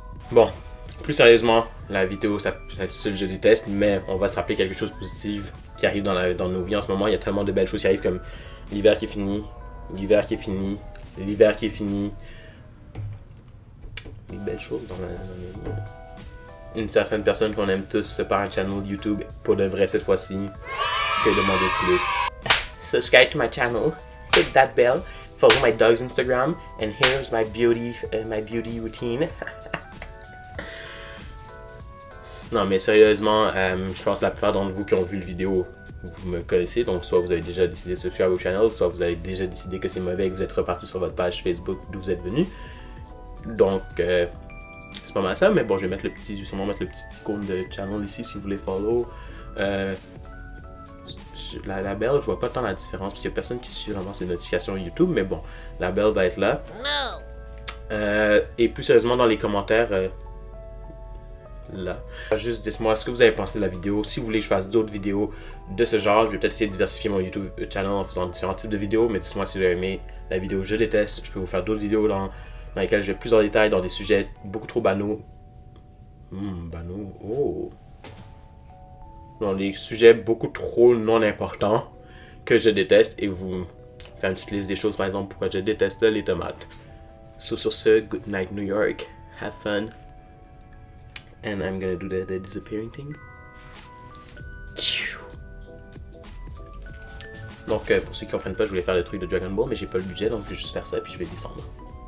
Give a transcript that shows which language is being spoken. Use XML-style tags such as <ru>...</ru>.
<fr>Bon, plus sérieusement, la vidéo s'intitule « Je déteste », mais on va se rappeler quelque chose de positif qui arrive dans nos vies en ce moment. Il y a tellement de belles choses qui arrivent comme l'hiver qui est fini, l'hiver qui est fini, l'hiver qui est fini. Des belles choses dans la vie. Une certaine personne qu'on aime tous se part un channel YouTube pour de vrai cette fois-ci. Que demander de plus?</fr> <en>Subscribe to my channel, hit that bell, follow my dog's Instagram, and here's my beauty routine.</en> <fr>Non mais sérieusement, je pense que la plupart d'entre vous qui ont vu le vidéo, vous me connaissez, donc soit vous avez déjà décidé de subscribe au channel, soit vous avez déjà décidé que c'est mauvais et que vous êtes reparti sur votre page Facebook d'où vous êtes venu. Donc c'est pas mal ça, mais bon je vais sûrement mettre le petit icône de channel ici si vous voulez follow. La belle, je vois pas tant la différence parce qu'il y a personne qui suit vraiment ses notifications YouTube, mais bon, la belle va être là. Et plus sérieusement dans les commentaires, là. Juste dites-moi ce que vous avez pensé de la vidéo. Si vous voulez que je fasse d'autres vidéos de ce genre, je vais peut-être essayer de diversifier mon YouTube channel en faisant différents types de vidéos, mais dites-moi si vous avez aimé la vidéo Je déteste. Je peux vous faire d'autres vidéos dans lesquelles je vais plus en détail dans des sujets beaucoup trop banaux. Banaux, oh. Dans des sujets beaucoup trop non importants que je déteste et vous faire une petite liste des choses par exemple pourquoi je déteste les tomates.</fr> <en>So,</en> <fr>sur ce,</fr> <en>good night New York, have fun, and I'm gonna do the disappearing thing.</en> <fr>Donc, pour ceux qui comprennent pas, je voulais faire le truc de Dragon Ball, mais j'ai pas le budget, donc je vais juste faire ça, puis je vais descendre.</fr>